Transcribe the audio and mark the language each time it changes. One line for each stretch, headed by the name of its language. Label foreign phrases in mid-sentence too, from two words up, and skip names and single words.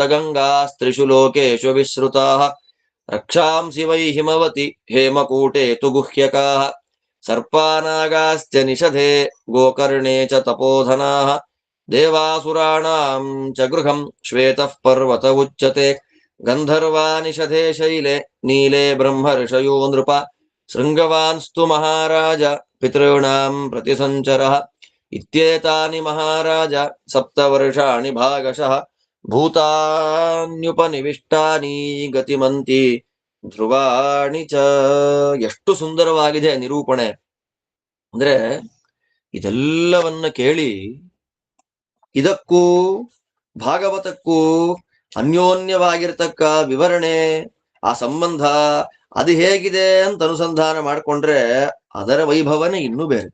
Sanskrit: ಗಂಗಾಸ್ತ್ರಿಷು ಲೋಕೇಶು ವಿಶ್ರುತಾಃ ರಕ್ಷಾಂಸಿ ವೈ ಹಿಮವತಿ ಹೇಮಕೂಟೆ ತು ಗುಹ್ಯಕಾಃ ಸರ್ಪಾನಾಗಾಶ್ಚ ನಿಷಧೆ ಗೋಕರ್ಣೆ ಚ ತಪೋಧನಾಃ ದೇವಾಸುರಾಣಾಂ ಚ ಗೃಹಂ ಶ್ವೇತಃ ಪರ್ವತ ಉಚ್ಯತೆ ಗಂಧರ್ವಾ ನಿಷಧೆ ಶೈಲೆ ನೀಲೆ ಬ್ರಹ್ಮರ್ಷಯೋ ನೃಪ ಶೃಂಗವಾನ್ಸ್ತು ಮಹಾರಾಜ ಪಿತॄಣಾಂ ಪ್ರತಿಸಂಚರಃ ಇತ್ಯೇತಾನಿ ಮಹಾರಾಜ ಸಪ್ತವರ್ಷಾಣಿ ಭಾಗಶಃ ಭೂತಾನ್ಯುಪನಿವಿಷ್ಟಾನಿ ಗತಿಮಂತಿ ಧ್ರುವಾಣಿ ಚ.
Kannada: ಎಷ್ಟು ಸುಂದರವಾಗಿದೆ ನಿರೂಪಣೆ ಅಂದ್ರೆ, ಇದೆಲ್ಲವನ್ನ ಕೇಳಿ ಇದಕ್ಕೂ ಭಾಗವತಕ್ಕೂ ಅನ್ಯೋನ್ಯವಾಗಿರ್ತಕ್ಕ ವಿವರಣೆ, ಆ ಸಂಬಂಧ ಅದು ಹೇಗಿದೆ ಅಂತ ಅನುಸಂಧಾನ ಮಾಡಿಕೊಂಡ್ರೆ ಅದರ ವೈಭವನೇ ಇನ್ನೂ ಬೇರೆ.